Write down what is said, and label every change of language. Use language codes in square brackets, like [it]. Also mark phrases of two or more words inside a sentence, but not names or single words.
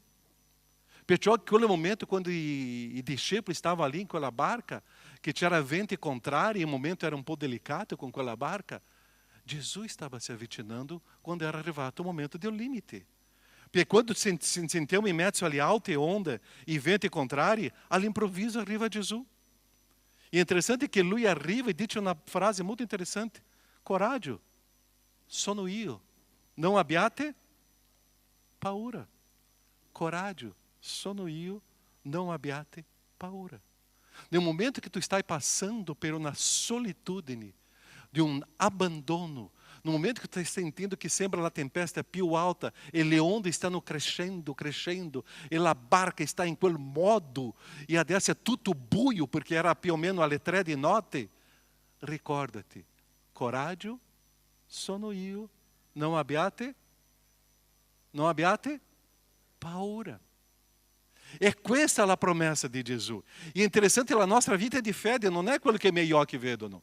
[it] Perciò in quel momento, quando i discepoli stavano lì in quella barca, che c'era venti contrari, il momento era un po' delicato con quella barca, Gesù stava si avvicinando quando era arrivato il momento del limite. Perché quando ci sentiamo in mezzo alle alte onde e venti contrari, all'improvviso arriva Gesù. [pt] E é interessante que [it] lui arriva [pt] e diz uma frase muito interessante: [it] coraggio, sono io, não abbiate paura. Coraggio, sono io, não abbiate paura. [pt] No momento que tu estás passando por uma solitudine, de um abandono, no momento que tu estás sentindo que [it] sembra a tempesta più alta, e le onde stanno crescendo, [pt] e a barca está em [it] quel modo, [pt] e adesso é tudo buio, porque [it] era più o meno alle 3 di notte, ricordati: coraggio, sono io, não abbiate paura. É questa la promessa di Gesù. [pt] E é interessante, [it] la nostra vita di fede non è quello che i miei occhi vedono.